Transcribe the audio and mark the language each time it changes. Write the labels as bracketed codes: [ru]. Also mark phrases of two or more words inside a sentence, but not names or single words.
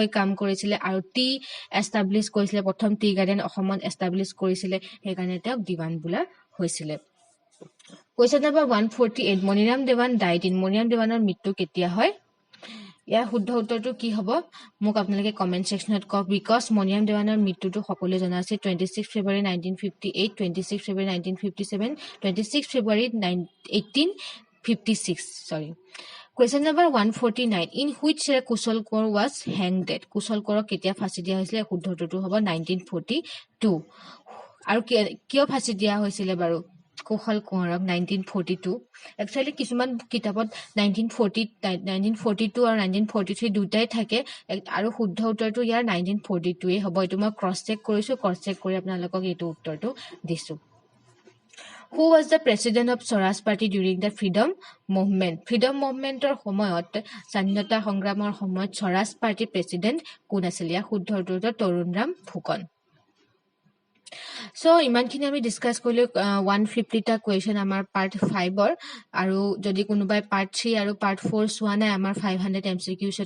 [as] কাম কৰিছিল আৰু টি এষ্টাবলিশ কৰিছিল প্ৰথম টি গাৰ্ডেন অসমত এষ্টাবলিশ কৰিছিল সেই কাৰণে তেওঁ দিৱান বোলা হৈছিল [en] Question number 148 [as] মনিৰাম দেৱান [en] died in [as] মনিৰাম দেৱানৰ মৃত্যু কেতিয়া হয় ইয়া শুদ্ধ উত্তৰটো কি হ'ব মোক আপোনালোকে কমেন্ট সেকশনত কক বিকজ মনিৰাম দেৱানৰ মৃত্যুটো সকলোৱে জনা আছে 26 ফেব্ৰুৱাৰী 1958 26 ফেব্ৰুৱাৰী 1957 26 ফেব্ৰুৱাৰী 1856 [en] sorry Question number 149 in which Kushal Kaur was hanged [as] Kushal Kaur কেতিয়া ফাঁসি দিয়া হৈছিল শুদ্ধ উত্তৰটো হ'ব 1942 আৰু কিয় ফাঁসি দিয়া হৈছিল বাৰু কৌশল কোঁৱৰক 1942 একচুৱেলি কিছুমান কিতাপত 1942 আৰু 1943 দুটাই থাকে আৰু শুদ্ধ উত্তৰটো ইয়াৰ 1942 হ'ব এইটো মই [en] cross check [as] কৰিছো [en] cross check [as] কৰি আপোনালোকক এইটো উত্তৰটো দিছো [en] Who was the president of Swaraj Party during the freedom movement? Freedom movementor [as] সময়ত স্বাধীনতা সংগ্ৰামৰ সময়ত স্বৰাজ পাৰ্টি প্ৰেসিডেন্ট কোন আছিল ইয়া শুদ্ধ উত্তৰটো তৰুণ ৰাম ফুকন So ইমানখিনি আমি ডিসকাস কৰিলো 150 টা কোৱেশ্চন আমাৰ পাৰ্ট 5 ৰ আৰু যদি কোনোবাই পাৰ্ট 3 আৰু পাৰ্ট 4 চোৱা নাই আমাৰ 500 MCQ সেটা